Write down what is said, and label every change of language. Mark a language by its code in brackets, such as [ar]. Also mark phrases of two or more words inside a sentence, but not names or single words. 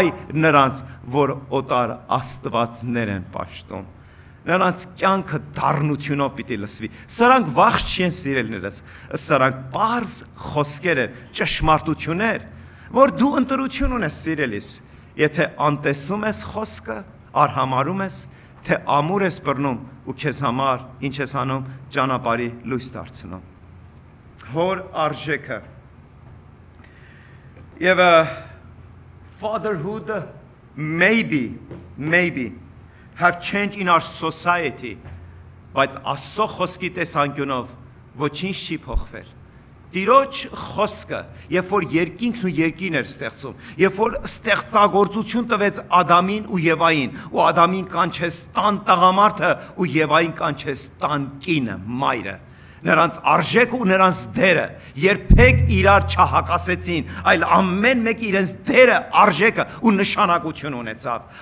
[hy] «Վայ նրանց, որ օտար աստվածներ են պաշտում»։ նրանց կյանքը դառնությունով պիտի լսվի։ Սրանք վաղ չեն սիրելիներս, սրանք բարձ խոսքեր են, ճշմարտություններ, որ դու ընտրություն ունես սիրելիս, եթե անտեսում ես խոսքը, արհամարում ես, թե ամուր ես բռնում ու քեզ համար ինչ ես անում, ճանապարհի լույս դարձնում։ Հոր արժեքը [en] եւ fatherhood maybe have changed in our society, [hy] բայց Աստծո խոսքի տեսանկյունով ոչինչ չի փոխվել։ Տիրոջ խոսքը, երբ որ երկինքն ու երկին էր ստեղծում, երբ որ ստեղծագործություն տվեց Ադամին ու Եվային, ու Ադամին կանչեց տան տղամարդը ու Եվային կանչեց տան կինը, մայրը, նրանց արժեքը ու նրանց դերը երբեք իրար չհակասեցին, այլ ամեն մեկը իրենց դերը, արժեքը ու նշանակություն ունեցավ։